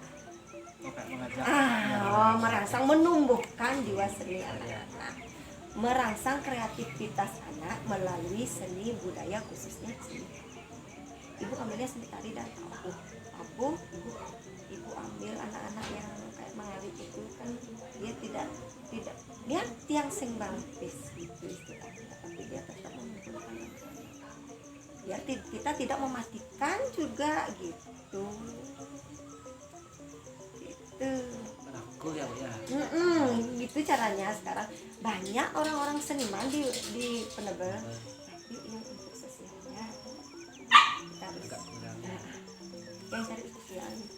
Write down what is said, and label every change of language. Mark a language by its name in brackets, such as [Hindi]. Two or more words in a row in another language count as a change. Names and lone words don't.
[Indonesian] Merangsang menumbuhkan jiwa seni anak-anak, merangsang kreativitas anak melalui seni budaya khususnya seni. Ibu ambilnya seni tari dan tabuh. Ibu ambil anak-anak yang kayak mengalir itu kan dia tidak dia [Balinese] tiang sing bangkis [Indonesian] gitu istilahnya, tapi dia tetap mengumpulkan biar kita tidak mematikan juga gitu. Aku ya. Gitu caranya. Sekarang banyak orang-orang seniman di Penebel, tapi yang untuk sosialnya kita harus yang cari sosial.